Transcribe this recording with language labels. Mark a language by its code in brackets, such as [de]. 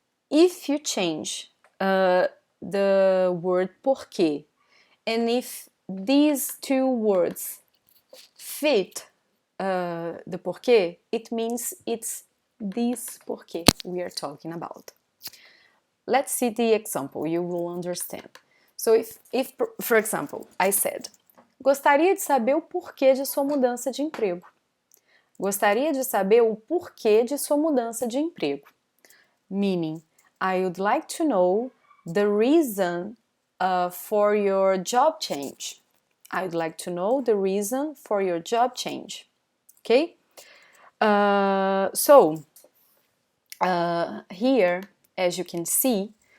[en] If you change the word porquê, and if these two words fit the porquê, it means it's this porquê we are talking about. Let's see the example, you will understand. So if for example, I said, [pt] gostaria de saber o porquê de sua mudança de emprego. Gostaria de saber o porquê de sua mudança de emprego. [en] Meaning, I would like to know the reason for your job change. I would like to know the reason for your job change. Okay? So, here, as you can see,